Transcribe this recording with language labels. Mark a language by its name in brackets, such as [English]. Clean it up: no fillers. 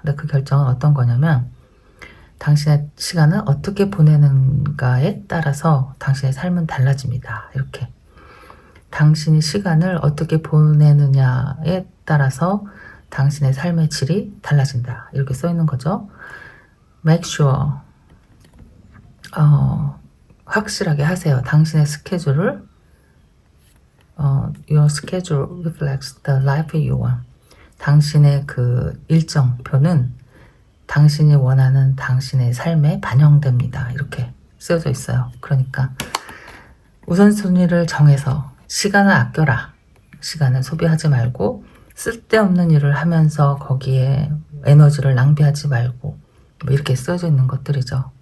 [Korean] 근데 그 결정은 어떤 거냐면 당신의 시간을 어떻게 보내는가에 따라서 당신의 삶은 달라집니다. 이렇게 당신이 시간을 어떻게 보내느냐에 따라서 당신의 삶의 질이 달라진다. 이렇게 써 있는 거죠. [English] Make sure [Korean] 확실하게 하세요. 당신의 스케줄을 [English] Your schedule reflects the life you want. [Korean] 당신의 그 일정표는 당신이 원하는 당신의 삶에 반영됩니다. 이렇게 쓰여져 있어요. 그러니까 우선순위를 정해서 시간을 아껴라. 시간을 소비하지 말고 쓸데없는 일을 하면서 거기에 에너지를 낭비하지 말고 뭐 이렇게 쓰여져 있는 것들이죠.